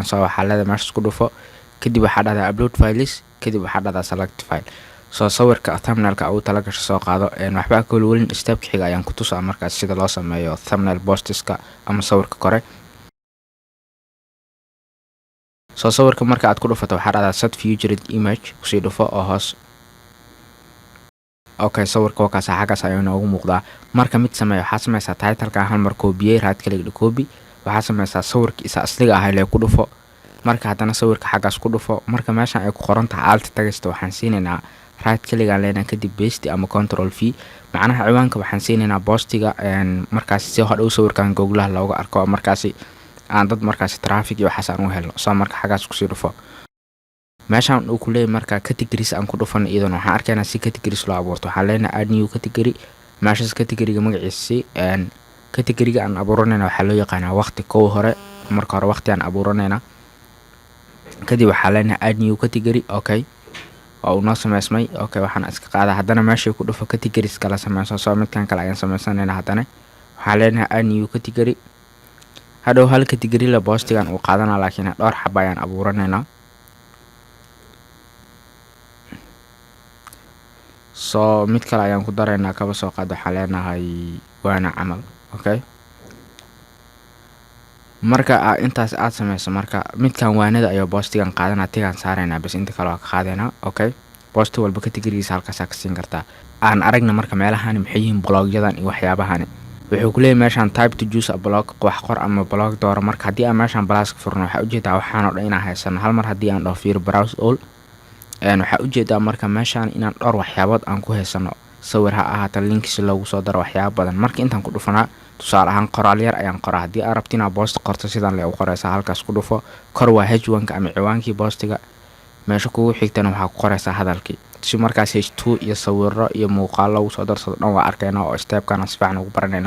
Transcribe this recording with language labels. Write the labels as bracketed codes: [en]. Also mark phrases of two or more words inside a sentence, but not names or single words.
[so] soo waxaa leedahay meeshaas ku dhufo kadib waxaa dhahdaa [en] upload files [so] kadib waxaa dhahdaa [en] select file. [so] soo sawirka thumbnail-ka ugu tala gasho soo qaado waxba ka welwelin step-ka xiga ayaan ku tusaa markaas sida loo sameeyo [en] thumbnail posts-ka [so] ama sawirka kore. soo sawirka marka aad ku dhufato waxaa dhahdaa [en] set featured image [so] kusii dhufo oo hoos. okay sawirka waa kaas xaggaas ayuu noogu muuqdaa. marka mid sameeyo waxaa sameysaa title-ka hal mar koobiyey [en] right click copy. [so] waxaa sameysaa sawirka isa asliga ah lee ku dhufo marka haddana sawirka xaggaas ku dhufo marka meeshan ay ku qoran tahay alt tagaysta waxaan siinaynaa [en] right click [so] aan leenahay kadib paste ama [en] control v. [so] macnaha ciwaanka waxaan siinaynaa postiga markaasi si hadhow sawirkan googlaha looga arko markaasi aan dad markaasi traffic iyo waxaas aan u helno. soo marka xaggaas kusii dhufo meeshan uu ku leeyahay marka categories aan ku dhufan iyadana waxaan arkaynaa si categories loo abuurto. waxaan leenahay [en] add new category [so] meeshaas category-ga magaciisa category-ga aan abuuranayna waxaa loo yaqaanaa waqti kow hore. marka hore waqti aan abuuranayna kadib waxaa leenahay [en] add new category. [so] okay oo uu noo sameysmay. okay waxaan iska qaadaa haddana meesha ku dhufo categories kala sameyso. soo midkan kale ayaan sameysanaynaa haddana waxaan leenahay [en] add new category. [so] hadhow hal category la postigan uu qaadanaa laakiin dhowr xaba ayaan abuuranaynaa. soo mid kale ayaan ku daraynaa kaba soo qaad waxaan leenahay waana camal. okay marka intaas aad sameyso marka midkan waanada ayaa postigan qaadanaa tigaan saaraynaa bas inta kale waa ka qaadaynaa. okay post walba categories halkaas ka siin kartaa. aan aragna marka meelahan maxay yihiin blogyadan iyo waxyaabahan wuxuu ku leeyahay meeshan [en] type to choose a blog [so] wax qor ama blog dooro. marka haddii aan meeshan plus ka furno waxaa ujeedaa waxaan oo dhan inaan haysano hal mar haddii aan dhaho fiir [en] browse all [so] waxaa ujeedaa marka meeshan inaan dhowr waxyaabood aan ku haysano sawir ha ahaata link si loogu soo daro waxyaabo badan. marka intaan ku dhufanaa tusaale ahaan qoraal yar ayaan qoraa. haddii aad rabto inaad post qorto sidan lee u qoraysaa halkaas ku dhufo kor waa h1-ka ama ciwaankii postiga meesha kugu xigtana waxaa ku qoraysaa hadalkii si markaas h2 iyo sawiro iyo muuqaal lagu soo darsado dhan waa arkayna oo step-kan si fiican ugu baranayna.